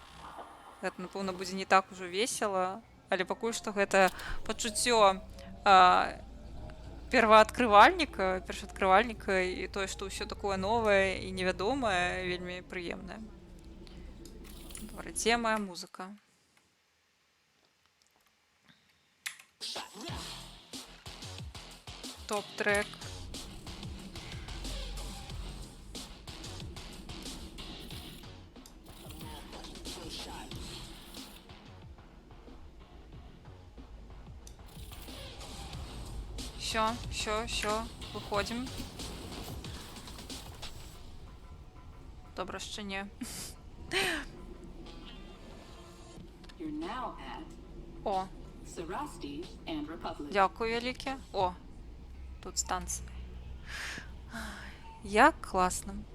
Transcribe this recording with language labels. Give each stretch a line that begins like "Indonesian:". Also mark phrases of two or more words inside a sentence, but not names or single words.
Belarusian: Гэта, напэўна, будзе не так ужо весела, але пакуль што гэта пачуццё першаадкрывальніка і тое, што ўсё такое новае і невядомае, вельмі прыемнае. Добра, дзе моя музыка? Топ-трек.
Russian: Все, выходим.
Ukrainian: Добре, ще ні.
English: You're now at
Ukrainian: О,
English: Sarasti and Republic.
Ukrainian: дякую велике. О, тут станція. Як класно.